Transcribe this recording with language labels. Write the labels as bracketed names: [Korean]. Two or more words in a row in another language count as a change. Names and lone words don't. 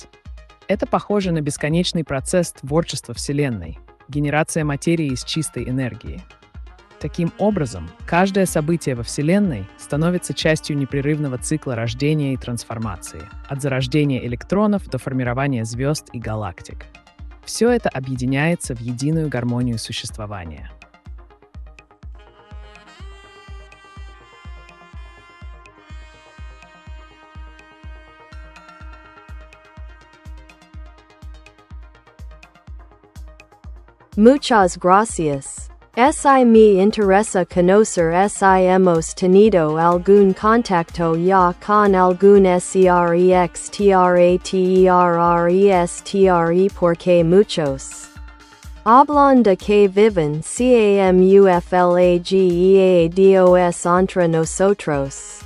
[Russian] Это похоже на бесконечный процесс творчества Вселенной, генерация материи из чистой энергии. Таким образом, каждое событие во Вселенной становится частью непрерывного цикла рождения и трансформации, от зарождения электронов до формирования звезд и галактик. Все это объединяется в единую гармонию существования. [Spanish] Muchas gracias. Si me interesa conocer si hemos tenido algún contacto ya con algún SREXTRATERRESTRE porque muchos hablan de que viven CAMUFLAGEADOS entre nosotros.